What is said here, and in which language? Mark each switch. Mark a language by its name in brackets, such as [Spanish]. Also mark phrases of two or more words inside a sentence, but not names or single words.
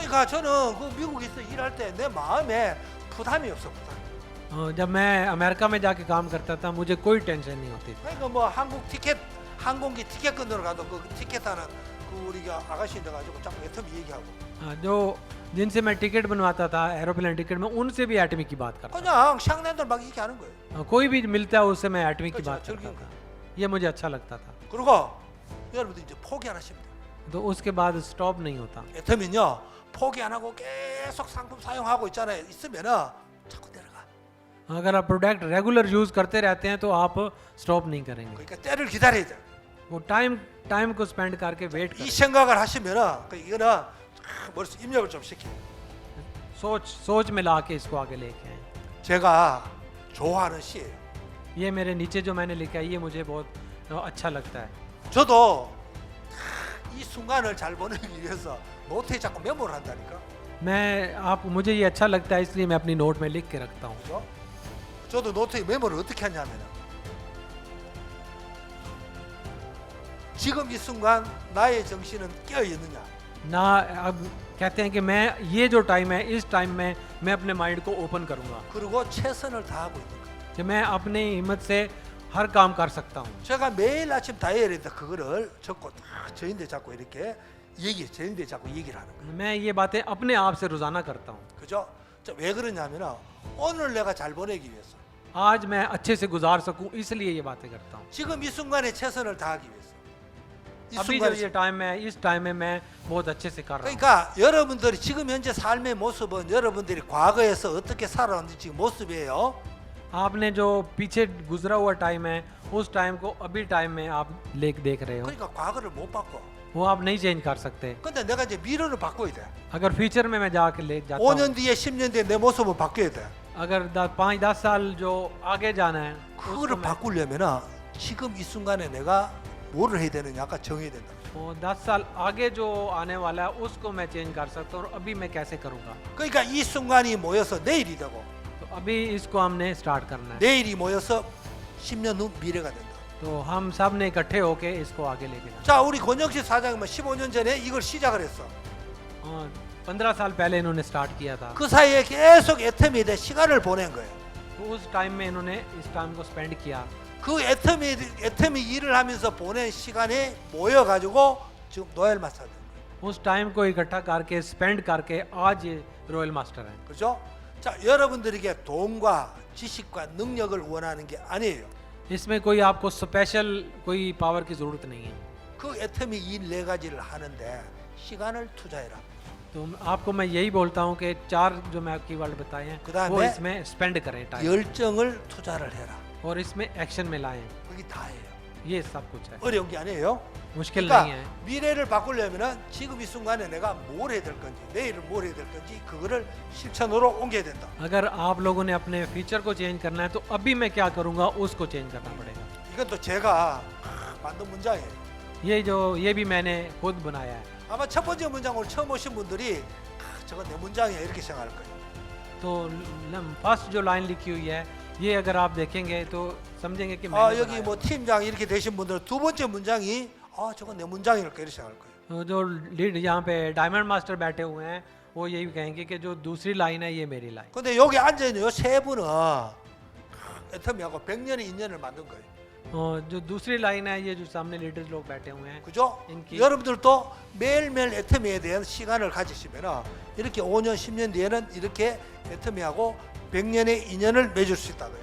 [Korean] 그러니까 저는 그 미국에서 일할 때 내 마음에 부담이 없어 부담. [Hindi] जब मैं अमेरिका में जाके काम करता था मुझे कोई टेंशन नहीं होती थी। [Korean] 그러니까 뭐 한국 티켓 항공기 티켓 끊으러 가도 그 티켓 하는 그 우리가 아가씨 돼가지고 자꾸 애터미 얘기하고. [Hindi] जो जिनसे मैं टिकट बनवाता था [English] aeroplane ticket [Hindi] में उनसे भी एटमी की बात करता [Korean] 그냥 샹낸들 막 얘기하는 거예요. [Hindi] था। कोई भी मिलता है उससे मैं एटमी की [Korean] 그렇죠, [Hindi] बात करता [Korean] 즐긴 [Hindi] था। ये मुझे अच्छा लगता था। [Korean] 그리고 여러분들 이제 포기 안 하시면 돼요. [Hindi] तो उसके बाद स्टॉप नहीं होता। [Korean] 애터미는요 포기 안 하고 계속 상품 사용하고 있잖아요. 있으면은 자꾸 내려가. [Hindi] अगर आप प्रोडक्ट रेगुलर यूज करते रहते हैं तो आप स्टॉप नहीं करेंगे। [Korean] 그러니까 때를 기다려야 돼. [Hindi] वो टाइम को स्पेंड करके वेट [Korean] 이 [Hindi] करें। [Korean] 생각을 하시면은 이거는 머릿속 입력을 좀 시켜. [Hindi] सोच में ला के इसको आगे लेके आए। [Korean] 제가 좋아하는 시예요. [Hindi] ये मेरे नीचे जो मैंने लिखा है ये मुझे बहुत अच्छा लगता है। [Korean] 저도 이 순간을 잘 보내기 위해서 노트에 자꾸 메모를 한다니까. [Hindi] मुझे ये अच्छा लगता है इसलिए मैं अपनी नोट में लिख के रखता हूँ। [Korean] 그죠? 저도 노트에 메모를 어떻게 하냐면은 지금 이 순간 나의 정신은 깨어 있느냐. [Hindi] ना अब कहते हैं कि मैं ये जो टाइम है इस टाइम में मैं अपने माइंड को ओपन करूँगा [Korean] 그리고 최선을 다하고 있는 거. [Hindi] कि मैं अपनी हिम्मत से हर काम कर सकता हूँ। [Korean] 제가 매일 아침 다이어리에다 그거를 적고 저인데 자꾸 이렇게 저인데 자꾸 얘기를 하는 거예요. [Hindi] मैं ये बातें अपने आप से रोजाना करता हूँ। [Korean] 그죠? 왜 그러냐면은 오늘 내가 잘 보내기 위해서. [Hindi] आज मैं अच्छे से गुजार सकूं इसलिए ये बातें करता हूँ। [Korean] 지금 이 순간에 최선을 다하기 위해서. 이 [Hindi] अभी जो [Korean] 순간에 [Hindi] ये टाइम है इस टाइम में मैं बहुत अच्छे से कर रहा हूँ। [Korean] 그러니까 여러분들이 지금 현재 삶의 모습은 여러분들이 과거에서 어떻게 살아왔는지 지금 모습이에요. [Hindi] आपने जो पीछे गुजरा हुआ टाइम है उस टाइम को अभी टाइम में आप देख रहे हो। [Korean] 그러니까 과거를 못 바꿔. [Hindi] वो आप नहीं चेंज कर सकते। [Korean] 근데 내가 이제 미래를 바꿔야 돼. [Hindi] अगर फ्यूचर में मैं जाके ले जाता [Korean] 5년 [Hindi] हूँ, [Korean] 뒤에 10년 뒤에 내 모습을 바꿔야 돼. [Hindi] अगर 5-10 साल जो आगे जाना है उसको [Korean] 그거를 [Hindi] मैं- [Korean] 바꾸려면은 지금 이 순간에 내가 뭐를 해야 되느냐 아까 정해야 된다. [Hindi] वो 10 साल आगे जो आने वाला है उसको मैं चेंज कर सकता हूँ और अभी मैं कैसे करूँगा। [Korean] 그러니까 이 순간이 모여서 내일이 되고 [Hindi] तो अभी इसको हमने स्टार्ट करना है। [Korean] 내일이 모여서 10년 후 미래가 된다. [Hindi] तो हम सब ने इकट्ठे होके इसको आगे लेके जाना। [Korean] 자, 우리 권영식 사장님은 15년 전에 이걸 시작을 했어. [Hindi] 15 साल पहले इन्होंने स्टार्ट किया था। [Korean] 그 사이에 계속 애터미에 대해 시간을 보낸 거예요. [Hindi] तो उस टाइम में इन्होंने इस टाइम को स्पेंड किया। [Korean] 그 애터미 일을 하면서 보낸 시간에 모여가지고 지금 노엘 마스터 된 거예요. [Hindi] उस टाइम को इकट्ठा करके स्पेंड करके आज ये [English] Royal Master [Hindi] हैं। [Korean] 그죠? 자, 여러분들에게 돈과 지식과 능력을 원하는 게 아니에요. [Hindi] इसमें कोई आपको स्पेशल कोई पावर की ज़रूरत नहीं है। [Korean] 그 애터미 일 네 가지를 하는데 시간을 투자해라. [Hindi] तो आपको मैं यही बोलता हूँ कि 4 जो मैं कीवर्ड बताए हैं [Korean] 그다음에 [Hindi] वो इसमें स्पेंड करें टाइम [Korean] 열정을 투자를 해라. [Hindi] और इसमें एक्शन में लाएं। [Korean] 그게 다예요. [Hindi] ये सब कुछ है, [Korean] 어려운 게 아니에요. [Hindi] मुश्किल नहीं [Korean] 그러니까 [Hindi] है। [Korean] 미래를 바꾸려면은 지금 이 순간에 내가 뭘 해야 될 건지, 내일을 뭘 해야 될 건지 그거를 실천으로 옮겨야 된다. [Hindi] अगर आप लोगों ने अपने फ्यूचर को चेंज करना है तो अभी मैं क्या करूँगा उसको चेंज करना पड़ेगा। [Korean] 이건 또 제가 만든 문장이에요. [Hindi] ये भी मैंने खुद बनाया है। [Korean] 아마 첫 번째 문장 오늘 처음 오신 분들이 저건 내 문장이야 이렇게 생각할 거예요. [Hindi] तो फर्स्ट जो लाइन लिखी हुई है ये अगर आप देखेंगे तो समझेंगे कि [Korean] 아, [Hindi] मैंने [Korean] 여기 뭐 팀장 이렇게 되신 분들은 두 번째 문장이 아, 저건 내 문장일 거야 이렇게 생각할 거예요. [Hindi] बनाया। जो लीड यहाँ पे [English] Diamond Master [Hindi] बैठे हुए हैं वो यही कहेंगे कि जो दूसरी लाइन है ये मेरी लाइन। [Korean] 근데 여기 앉아 있는 요 세 분은 애터미하고 100년의 인연을 만든 거예요. [Hindi] जो दूसरी लाइन है ये जो सामने लीडर्स लोग बैठे हुए हैं, [Korean] 그죠? 인기. 여러분들도 매일매일 애터미에 대한 시간을 가지시면 이렇게 5년, 10년 뒤에는 이렇게 애터미하고 100년의 인연을 맺을 수 있다고요.